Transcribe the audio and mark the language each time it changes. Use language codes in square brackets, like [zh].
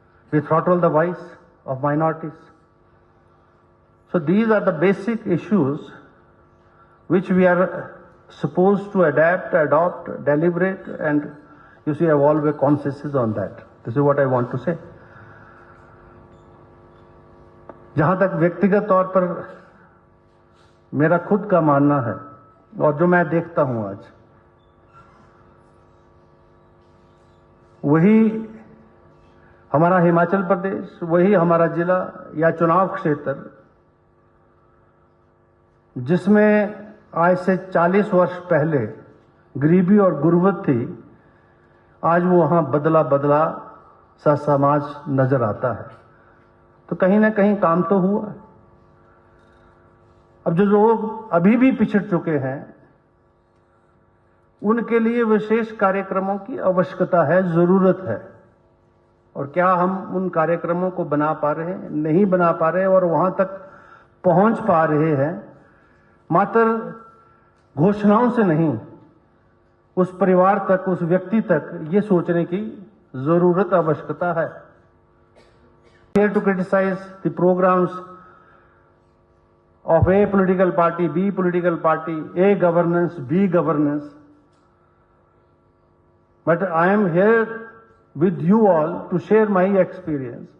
[en] We throttle the voice of minorities. So these are the basic issues which we are supposed to adapt, adopt, deliberate, and you see, evolve a consensus on that. This is what I want to say. [hi] जहां तक व्यक्तिगत तौर पर मेरा खुद का मानना है और जो मैं देखता हूं आज, वही हमारा हिमाचल प्रदेश, वही हमारा जिला या चुनाव क्षेत्र जिसमें आज से 40 वर्ष पहले गरीबी और गुर्बत थी, आज वो वहां बदला बदला सा समाज नजर आता है। तो कहीं ना कहीं काम तो हुआ। अब जो लोग अभी भी पिछड़ चुके हैं, उनके लिए विशेष कार्यक्रमों की आवश्यकता है, जरूरत है। और क्या हम उन कार्यक्रमों को बना पा रहे हैं, नहीं बना पा रहे और वहां तक पहुंच पा रहे हैं मात्र घोषणाओं से नहीं, उस परिवार तक, उस व्यक्ति तक ये सोचने की जरूरत, आवश्यकता है. [en] Here to criticize the programs of A political party, B political party, A governance, B governance. But I am here with you all to share my experience.